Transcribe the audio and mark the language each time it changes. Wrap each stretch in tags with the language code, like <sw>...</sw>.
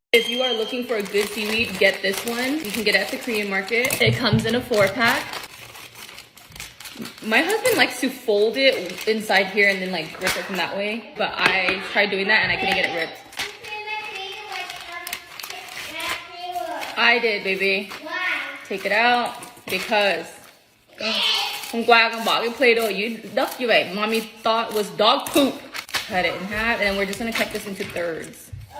<en>If you are looking for a good seaweed, get this one. You can get it at the Korean market. It comes in a 4-pack. My husband likes to fold it inside here and then like rip it from that way. But I tried doing that and I couldn't get it ripped. I did, baby. Take it out because</en> <vi>hôm qua con bỏ cái play doh dưới đất như vậy.</vi> <en>Mommy thought was dog poop. Cut it in half and then we're just gonna cut this into thirds.</en>